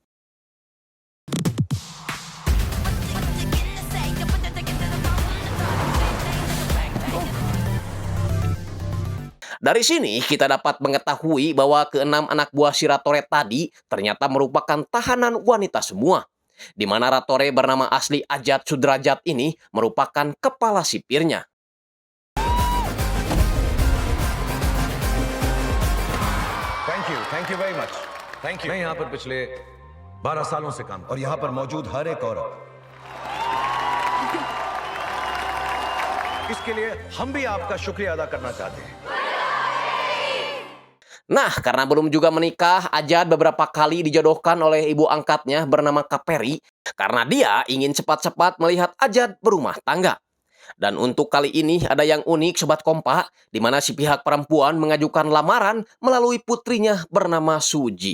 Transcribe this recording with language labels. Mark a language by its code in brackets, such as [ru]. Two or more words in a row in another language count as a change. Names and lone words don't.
[id] Dari sini kita dapat mengetahui bahwa keenam anak buah si Ratore tadi ternyata merupakan tahanan wanita semua. Di mana Ratore bernama asli Ajat Sudrajat ini merupakan kepala sipirnya. [en] thank you very much thank you [hi] मैं यहाँ पर पिछले 12 सालों से काम और यहाँ पर मौजूद हर एक औरत इसके लिए हम भी आपका शुक्रिया अदा करना चाहते हैं. [id] Nah, karena belum juga menikah, Ajat beberapa kali dijodohkan oleh ibu angkatnya bernama Kaperi karena dia ingin cepat-cepat melihat Ajat berumah tangga. Dan untuk kali ini ada yang unik Sobat Kompak, di mana si pihak perempuan mengajukan lamaran melalui putrinya bernama Suji.